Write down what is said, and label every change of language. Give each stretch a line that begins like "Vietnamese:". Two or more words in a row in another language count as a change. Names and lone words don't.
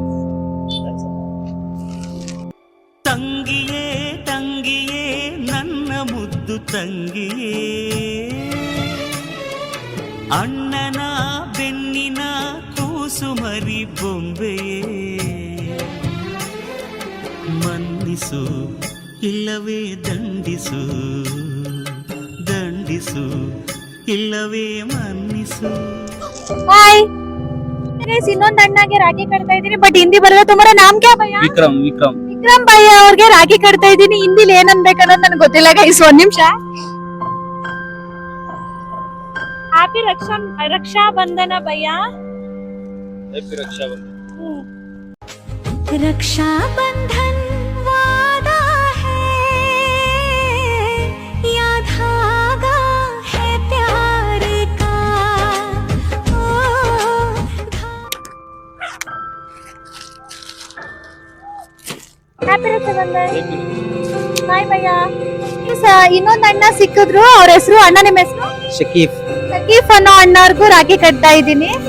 Kannada: ತಂಗಿಯೇ ತಂಗಿಯೇ ನನ್ನ ಮುದ್ದು ತಂಗಿಯೇ, ಅಣ್ಣನ ಬೆನ್ನಿನ ಕೂಸು ಮರಿ ಬೊಂಬೆಯೇ, ಮನ್ನಿಸು ಇಲ್ಲವೇ ದಂಡಿಸು ದಂಡಿಸು, ಇಲ್ಲವೇ ಮನ್ನಿಸು.
English: Hi guys,
Kannada: ಇನ್ನೊಂದು ಅಣ್ಣಗೆ ರಾಖಿ ಕಟ್ತಾ ಇದ್ದೀನಿ. ಬಟ್ ಹಿಂದಿ ಬರಲ್ಲ.
Hindi: तुम्हारा नाम क्या भैया? विक्रम विक्रम
Kannada: ವಿಕ್ರಮ್ ಭಯ್ಯ ಅವ್ರಿಗೆ ರಾಖಿ ಕಟ್ತಾ ಇದ್ದೀನಿ. ಹಿಂದಿಲಿ ಏನನ್ಬೇಕನ್ನೋದು ನನಗೆ ಗೊತ್ತಿಲ್ಲ ಗೈಸ್. ಒಂದ್ ನಿಮಿಷ. ಹ್ಯಾಪಿ ರಕ್ಷಾ ಬಂಧನ ಭಯ್ಯ.
Hindi: हैप्पी रक्षाबंधन। रक्षा बंधन वादा है या धागा है प्यार का। ओ
Kannada: ಹ್ಯಾಪಿ ರಕ್ಷಾ ಬಂಧನ್. ಬಾಯ್ ಭಯ್ಯ. ಇನ್ನೊಂದು ಅಣ್ಣ ಸಿಕ್ಕಿದ್ರು. ಅವ್ರ ಹೆಸರು ಅಣ್ಣ. ನಿಮ್ಮ ಹೆಸರು?
Hindi: शकीफ
Kannada: ಸಕೀಫ್ ಅನ್ನೋ ಅಣ್ಣವ್ರಿಗೂ ರಾಖಿ ಕಟ್ತಾ ಇದ್ದೀನಿ.